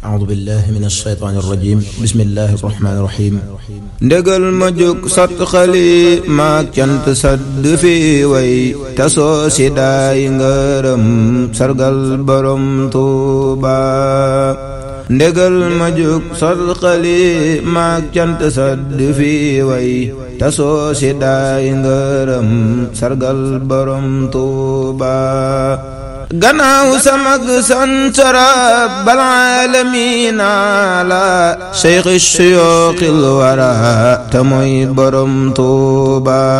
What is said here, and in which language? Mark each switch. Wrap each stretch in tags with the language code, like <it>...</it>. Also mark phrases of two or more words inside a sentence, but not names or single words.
<ar>أعوذ بالله من الشيطان الرجيم بسم الله الرحمن الرحيم</ar> <wo>ndégal ma jóg sot xali maak cant sadd fi way tasoo si daay ngërëm sargal borom Tuuba ndégal ma jóg sot xali maak cant sadd fi way tasoo si daay ngërëm sargal borom Tuuba gannaaw samag sant</wo> <ar>رب العالمين</ar> <wo>la</wo> <ar>شيخ شيوخ الورى</ar> <wo>te mooy borom Tuuba</wo>